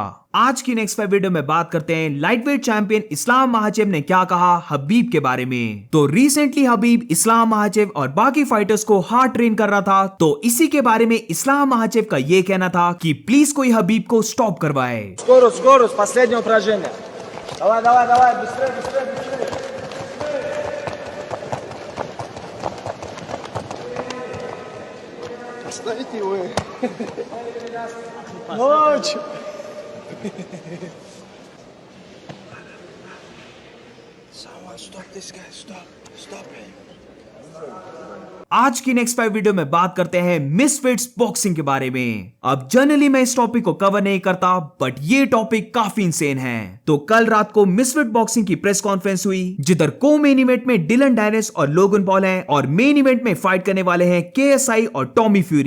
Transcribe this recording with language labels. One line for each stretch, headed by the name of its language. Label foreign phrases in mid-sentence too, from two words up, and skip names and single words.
Hindi: आज की
English: next video
Hindi: में बात करते हैं
English: lightweight champion
Hindi: इस्लाम महाचेव ने क्या कहा हबीब के बारे में। तो रिसेंटली हबीब इस्लाम महाचेव और बाकी फाइटर्स को
English: hard train
Hindi: कर रहा था, तो इसी के बारे में इस्लाम महाचेव का ये कहना था कि प्लीज कोई हबीब को स्टॉप करवाए।
Russian: Скорость, последнее упражнение. Давай, быстрее. Оставите его. Ночь.
English: Someone stop this guy. Stop him.
Hindi: आज की
English: next video
Hindi: में बात करते हैं मिसफिट्स बॉक्सिंग के बारे में। अब जनरली मैं इस टॉपिक को कवर नहीं करता, बट ये टॉपिक काफी इंसेन है। तो कल रात को मिसफिट बॉक्सिंग की
English: press conference
Hindi: हुई, जिधर को
English: main event
Hindi: में डिलन डैनिस और लोगन पॉल हैं और
English: main event
Hindi: में फाइट करने वाले हैं केएसआई और टॉमी फ्यूरी।